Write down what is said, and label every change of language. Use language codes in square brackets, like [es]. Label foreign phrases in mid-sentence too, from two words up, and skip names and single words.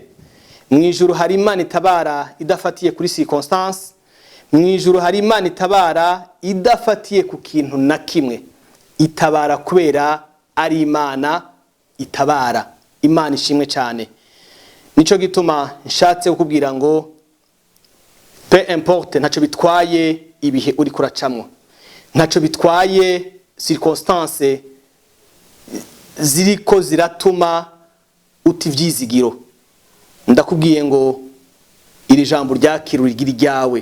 [rn] Mw'ijuru hari Imana itabara idafatiye kuri circonstance. Mw'ijuru hari Imana itabara idafatiye ku kintu na kimwe. Itabara kubera ari Imana itabara. Imana ishimwe cyane. Nico gituma nshatse kukubwira ngo [fr] peu importe, [rn] ntaco bitwaye ibihe uri kuracamwo, ntaco bitwaye circonstance ziriko ziratuma utivyizigiro. Ndakubwiye ngo iri jambo ryakirura igira ryawe.